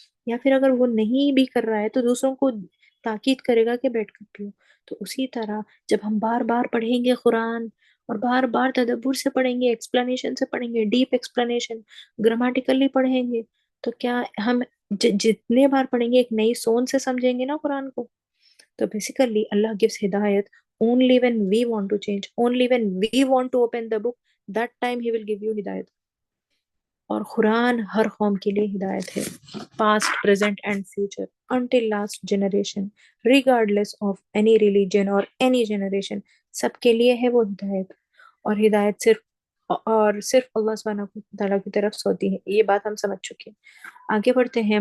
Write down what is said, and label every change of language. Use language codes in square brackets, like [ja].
[ur] یا پھر اگر وہ نہیں بھی کر رہا ہے تو دوسروں کو تاکید کرے گا کہ بیٹھ کر پیو. تو اسی طرح جب ہم بار بار پڑھیں گے قرآن اور بار بار تدبر سے پڑھیں گے، ایکسپلینیشن سے پڑھیں گے، ڈیپ ایکسپلینیشن، گرامیٹیکلی پڑھیں گے تو کیا ہم جتنے بار پڑھیں گے ایک نئی سوچ سے سمجھیں گے نا قرآن کو. [en] تو basically Allah gives hidayat only when we want to change, only when we want to open the book, that time he will give you hidayat. [ur] اور قرآن ہر قوم کے لیے ہدایت ہے، [en] past, present and future, until last generation, regardless of any religion or any generation، [ur] سب کے لیے ہے وہ ہدایت. اور ہدایت صرف اللہ سبحانہ تعالیٰ کی طرف سے ہوتی ہے. یہ بات ہم سمجھ چکے. آگے بڑھتے ہیں.